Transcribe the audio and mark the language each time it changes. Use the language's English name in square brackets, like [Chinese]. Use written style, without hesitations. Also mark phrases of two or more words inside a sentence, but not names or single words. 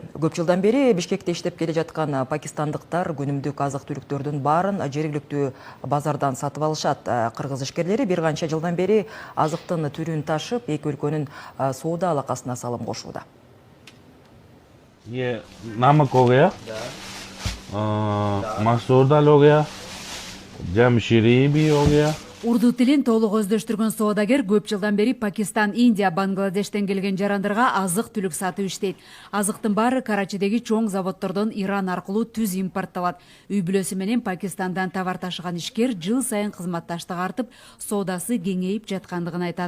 [Kyrgyz] Көп жылдан бери Бишкекте иштеп келе жаткан пакистандыктар күнүмдүк азык-түлүктөрдүн баарын жергиликтүү базардан сатып алышат. Кыргыз ишкерлери бир канча жылдан бери азыктын түрүн ташып, эки өлкөнүн соода алакасына салым кошууда. [Urdu] Намак ہو گیا، مسور دال ہو گیا، جمشیری بھی ہو گیا. [Kyrgyz] Урду тилин толук өздөштүргөн соодагер көп жылдан бери Пакистан, Индия, Бангладештен келген жарандарга азык-түлүк сатып иштейт. Азыктын баары Карачидеги чоң заводдордон Иран аркылуу түз импортталат. Үй бүлөсү менен Пакистандан товар ташыган ишкер жыл сайын кызматташтык артып, соодасы кеңейип жаткандыгын айтат.